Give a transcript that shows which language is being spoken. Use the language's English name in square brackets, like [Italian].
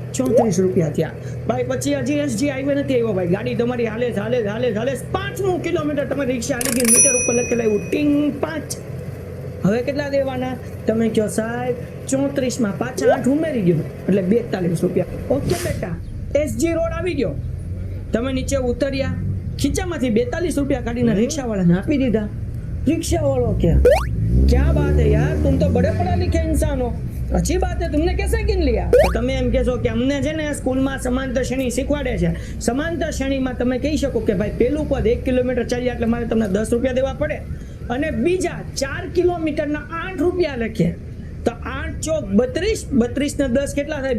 [Gujarati] 34 રૂપિયા થયા ભાઈ. પછી હજી એસજી હાઈવે નથી આવ્યો ભાઈ, ગાડી તમારી હાલે 5મું કિલોમીટર તમારી રિક્ષા હાલી ગઈ, મીટર ઉપર લખેલા આવ્યું ટીંગ 5. હવે કેટલા દેવાના? તમે કહો સાહેબ 34 માં પાછા 8 ઉમેરી ગયો એટલે 42 રૂપિયા. ઓકે બેટા, એસજી રોડ આવી ગયો, તમે નીચે ઉતર્યા, ખીચામાંથી 42 રૂપિયા કાઢીને રિક્ષા વાળાને આપી દીધા. રિક્ષા વાળો [Hindi] क्या बात है यार, तुम तो बड़े पढ़ा लिखे इंसान हो, अच्छी बात है, तुमने कैसे गिन लिया? [Gujarati] तो તમે એમ કહેશો કે અમને છે ને સ્કૂલમાં સમાંતર શ્રેણી શીખવાડે છે. સમાંતર શ્રેણીમાં તમે કહી શકો કે ભાઈ પેલું પદ 1 કિલોમીટર ચાલ્યા એટલે મારે તમને 10 રૂપિયા દેવા પડે, અને બીજા 4 કિલોમીટરના 8 રૂપિયા લખે તો 8 ચોક 32, 32 ને 10 કેટલા થાય?